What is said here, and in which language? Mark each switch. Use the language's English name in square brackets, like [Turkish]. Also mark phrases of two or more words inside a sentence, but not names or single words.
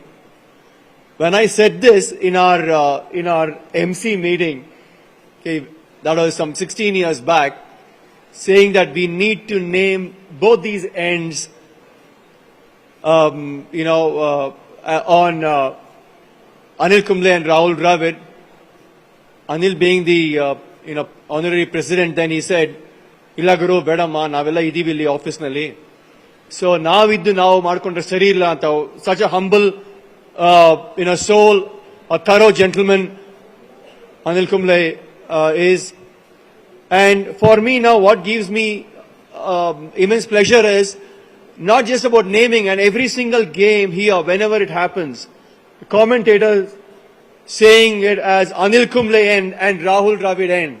[English] When I said this in our MC meeting, okay, that was some 16 years back, saying that we need to name both these ends, on Anil Kumble and Rahul Dravid. Anil being the honorary president, then he said, [Kannada] "ಇಲ್ಲ ಗುರು ಬೇಡಮ್ಮ ನಾವೆಲ್ಲ ಇದ್ದೀವಿ ಇಲ್ಲಿ ಆಫೀಸ್ ನಲ್ಲಿ." So naviddu ನಾವು ಮಾಡ್ಕೊಂಡ್ರೆ ಸರಿ ಇಲ್ಲ ಅಂತ, [English] such a humble soul, a thorough gentleman Anil Kumble is. And for me now, what gives me immense pleasure is not just about naming, and every single game here, whenever it happens, the commentators saying it as Anil Kumble end and Rahul Dravid end.